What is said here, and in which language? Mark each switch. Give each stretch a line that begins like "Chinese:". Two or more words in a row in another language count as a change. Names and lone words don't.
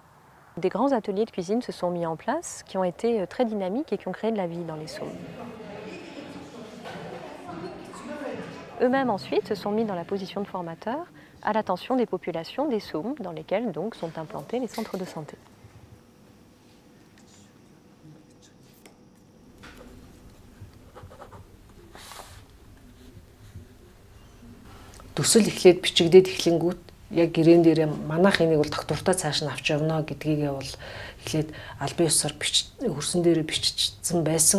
French: Des grands ateliers de cuisine se sont mis en place, qui ont été très dynamiques et qui ont créé de la vie dans les saumes. Eux-mêmes ensuite se sont mis dans la position de formateurs à l'attention des populations des saumes dans lesquelles donc sont implantés les centres de santé.
Mongolian: Төсөл эхлээд бичигдээд эхлэнгүүт яг гэрээн дээрээ манайх энийг бол доктортой цааш нь авч явна гэдгийг бол эхлээд албан ёсоор хөрсөн дээрээ биччихсэн байсан.